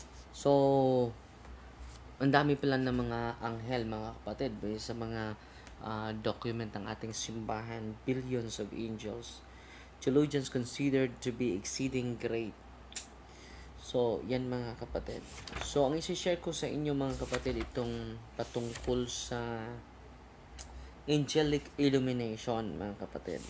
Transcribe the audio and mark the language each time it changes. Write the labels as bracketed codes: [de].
[tl] So, ang dami pala ng mga anghel, mga kapatid, sa mga document ng ating simbahan, [en] billions of angels. Theologians considered to be exceeding great. [tl] So, yan mga kapatid. So, ang isi-share ko sa inyo mga kapatid, itong patungkol sa angelic illumination, mga kapatid.